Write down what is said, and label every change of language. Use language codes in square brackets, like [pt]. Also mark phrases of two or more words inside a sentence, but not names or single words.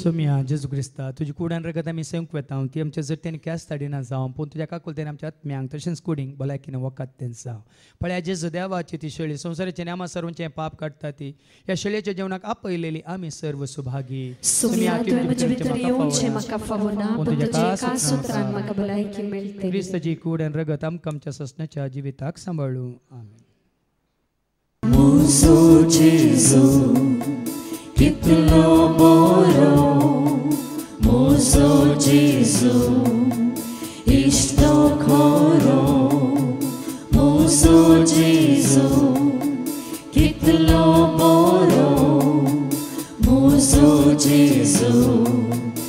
[kok] सोम्या जेजू क्रिस्ता तुजी कुडान रगत आमी सेवंक वेता ती आमच्या जट्टेन क्यास ताडिना जावं पूण तुज्या काकुलतेन आमच्या आत्म्यांक तशेंच कुडींक भलायकीन वकात तें जावं पळया जेजू देवाची ती शेळी संसाराचे नामा सर्वांचे पाप काडटा ती ह्या शेळयेच्या जेवणाक आपयलेली आमी सर्व सुभागी सोम्या तुवें म्हजे भितर येवचें म्हाका फावो ना पूण तुजे एका सुत्रान म्हाका भलायकी मेळटली क्रिस्ताची कुडान रगत आमकां आमच्या ससण्याच्या जिविताक सांबाळूं आमीन Muso Jesu, kitlo boro. Muso Jesu, ishto koro. Muso Jesu, kitlo boro. Muso Jesu.